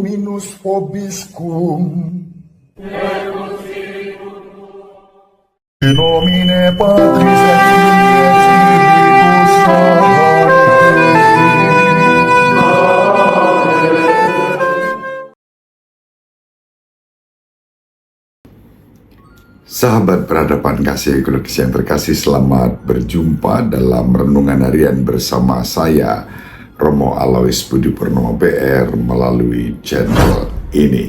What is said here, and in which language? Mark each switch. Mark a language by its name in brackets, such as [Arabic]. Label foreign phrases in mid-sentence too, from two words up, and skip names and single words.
[Latin] unus vobiscum, in nomine Patris et Filii et Spiritus Sancti. [Indonesian] Sahabat peradaban kasih ekologis yang terkasih, selamat berjumpa dalam renungan harian bersama saya, Romo Alois Budi Purnomo PR, melalui channel ini.